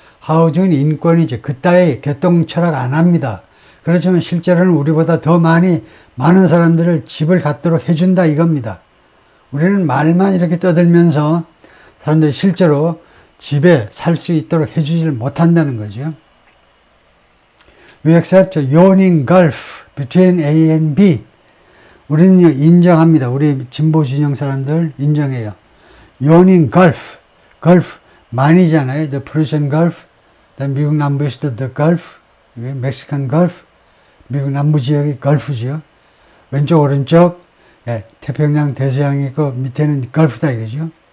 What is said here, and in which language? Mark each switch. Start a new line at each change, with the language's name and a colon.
Korean: 하우징은 인권이지. 그따위 개똥 철학 안 합니다. 그렇지만 실제로는 우리보다 더 많은 사람들을 집을 갖도록 해준다 이겁니다. 우리는 말만 이렇게 떠들면서 사람들이 실제로 집에 살 수 있도록 해주지를 못한다는 거죠.
English: We accept a yawning gulf between A and B.
Korean: 우리는 인정합니다. 우리 진보 진영 사람들 인정해요.
English: yawning gulf.
Korean: 만이잖아요.
English: The Persian Gulf.
Korean: 그다음 미국 남부에서도 The Gulf, 멕시칸 Gulf. 미국 남부 지역이 걸프죠. 왼쪽 오른쪽 예, 태평양 대서양이 있고 밑에는 걸프다 이거죠.